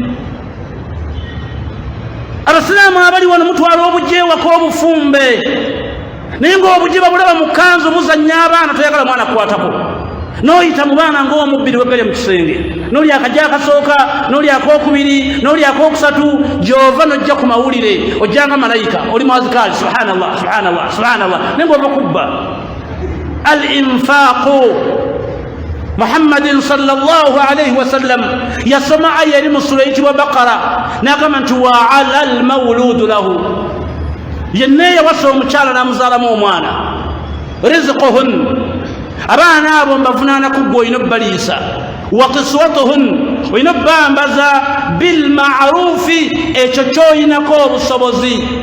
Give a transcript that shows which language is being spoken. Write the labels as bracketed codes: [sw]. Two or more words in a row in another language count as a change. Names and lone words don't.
[lg] Abasiraamu abali wano mutwala obujje ewaka obufumbe, naye ng'obujje babulaba mu kkanzu muzannya abaana, toyagala mwana kukwatako. N'oyita mu baana ng'omubbiri weggalya mu kisenge, n'oli akajja akasooka, n'oli akokubiri, n'oli akokusatu, gy'ova n'ojja ku mawulire ojjanga malayika, oli mwazikaali, [ar] سبحان الله سبحان الله سبحان الله, [lg] naye ng'ova kubba. [ar] الإنفاق, [lg] Muhammadin [ar] صلى الله عليه وسلم [lg] yasoma aya eri mu sura eyitibwa Baqara, n'agamba nti [ar] وعلى المولود له, [lg] yenna eyawasa omukyala n'amuzaalamu omwana, rizquhun, abaana abo mbavunaanaku ggwe olina obbaliisa, [ar] وكسوتهن, [lg] olina obbambaza, [ar] بالمعروف, [lg] ekyo ky'oyinako obusobozi.